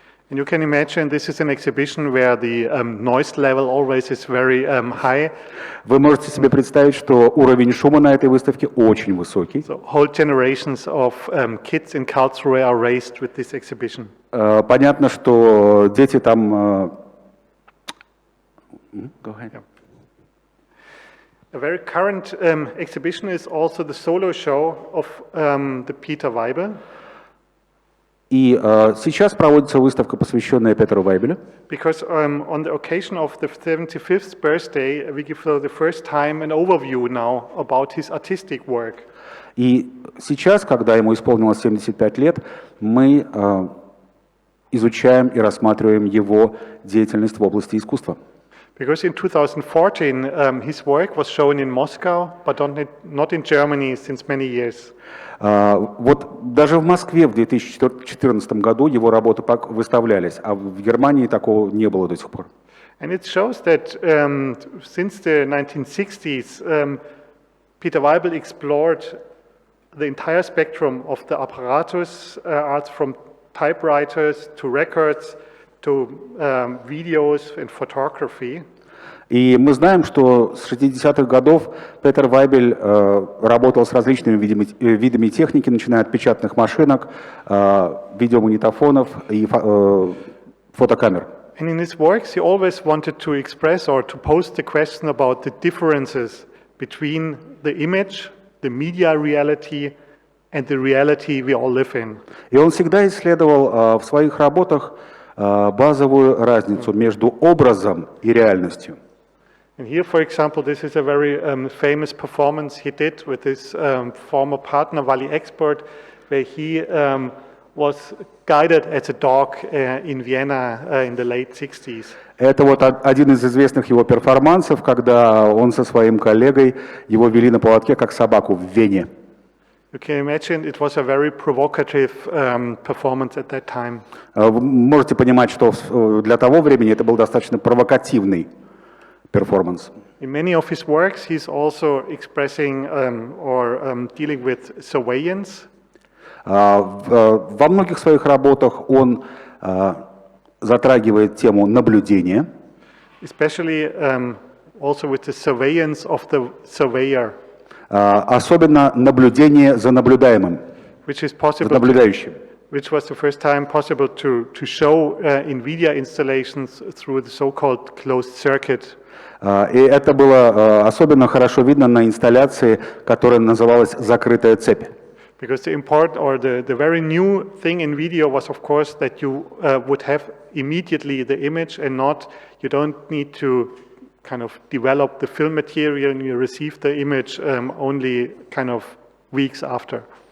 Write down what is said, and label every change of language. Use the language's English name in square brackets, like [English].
[English] And you can imagine this is an exhibition where the noise level always is very high. [Russian] Вы можете себе представить, что уровень шума на этой выставке очень высокий. [English] So whole generations of kids in Karlsruhe are raised with this exhibition. [Russian] Понятно, что дети там... [English] Go ahead. A very current exhibition is also the solo show of the Peter Weibel. [Russian] И сейчас проводится выставка, посвященная Петру Вайбелю. [English] Because on the occasion of the 75th birthday, we give for the first time an overview now about his artistic work. [Russian] И сейчас, когда ему исполнилось 75 лет, мы изучаем и рассматриваем его деятельность в области искусства. [English] Because in 2014 his work was shown in Moscow, but not in Germany since many years. [Russian] Вот даже в Москве в 2014 году его работы выставлялись, а в Германии такого не было до сих пор. [English] And it shows that since the 1960s, Peter Weibel explored the entire spectrum of the apparatus arts, from typewriters to records to videos and photography. [Russian] И мы знаем, что с 60-х годов Петер Вайбель работал с различными видами техники, начиная от печатных машинок, видеомагнитофонов и фотокамер. [English] And in his works, he always wanted to express or to pose the question about the differences between the image, the media reality, and the reality we all live in. [Russian] И он всегда исследовал в своих работах базовую разницу между образом и реальностью. [English] And here, for example, this is a very famous performance he did with his former partner, Wally Expert, where he was guided as a dog in Vienna in the late 60s. [Russian] Это вот один из известных его перформансов, когда он со своим коллегой его вели на поводке как собаку в Вене. [English] You can imagine it was a very provocative performance at that time. [Russian] Вы можете понимать, что для того времени это был достаточно провокативный перформанс. [English] In many of his works, he's also expressing or dealing with surveillance. [Russian] Во многих своих работах он затрагивает тему наблюдения. [English] Especially also with the surveillance of the surveyor. [Russian] Особенно наблюдение за наблюдаемым, за наблюдающим. [English] Which was the first time possible to show in video installations through the so-called closed circuit. [Russian] И это было особенно хорошо видно на инсталляции, которая называлась «Закрытая цепь». [English] Because the important or the very new thing in video was, of course, that you would have immediately the image and not, you don't need to kind of develop the film material and you receive the image only kind of weeks after.